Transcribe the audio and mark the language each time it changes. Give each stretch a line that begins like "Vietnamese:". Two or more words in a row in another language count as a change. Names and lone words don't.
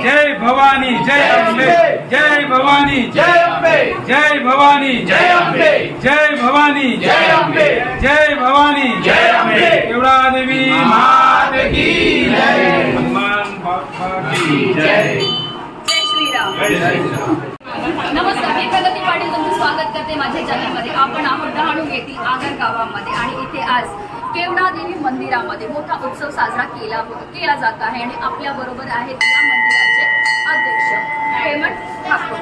Marathi: जय भवानी जय अम्बे जय भवानी जय अम्बे जय भवानी जय अम्बे जय भवानी जय अम्बे जय भवानी जय अम्बे केवड़ा देवी
Hindi: मात की जय। हनुमान बाबा की जय। जय श्रीराम।
Marathi: नमस्कार, मी प्रगती पाटील तुमचं स्वागत करते माझ्या चॅनलमध्ये। आपण आहोत डहाणू येथील आगर गावामध्ये आणि इथे आज केवड़ा देवी मंदिरामध्ये मोठा उत्सव साजरा केला जात आहे आणि आपल्या बरोबर आहेत या मंदिराचे अध्यक्ष हेमंत ठाकूर।